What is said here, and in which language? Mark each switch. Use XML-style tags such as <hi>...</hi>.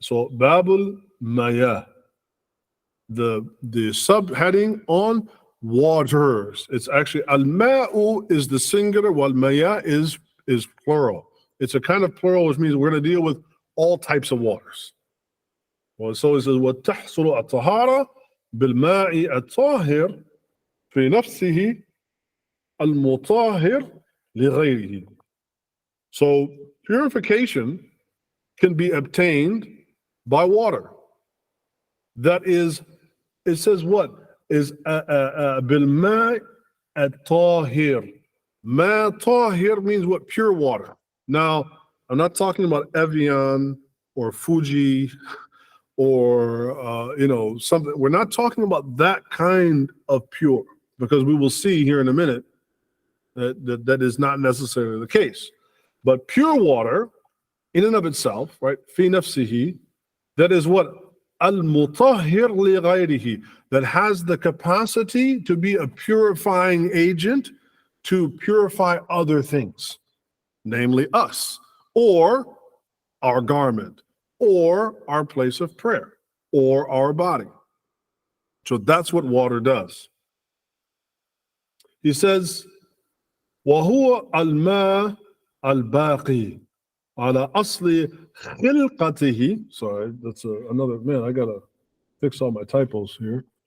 <en>So babul maya, the subheading on waters. It's actually al-ma'u is the singular, while maya is plural. It's a kind of plural, which means we're going to deal with all types of waters. Well, so it says</en> <ar>وَتَحْصُلُ الطهارة بالماء الطاهر في نفسه المطهر لغيره.</ar> <en>So purification can be obtained by water. That is, it says what?</en> <ar>Is بالماء الطاهر.</ar> <en>Ma طاهر means what? Pure water. Now, I'm not talking about Evian or Fuji or something. We're not talking about that kind of pure, because we will see here in a minute that is not necessarily the case. But pure water, in and of itself, right?</en> <ar>في نفسه,</ar> <en>that is what? al-Mutahhir لغيره, that has the capacity to be a purifying agent to purify other things, namely us, or our garment, or our place of prayer, or our body. So that's what water does. He says,</en> <ar>وَهُوَ الْمَاء الْبَاقِي عَلَى أَصْلِ خِلْقَتِهِ.</ar> <en>Sorry, that's another, man, I gotta fix all my typos here.</en>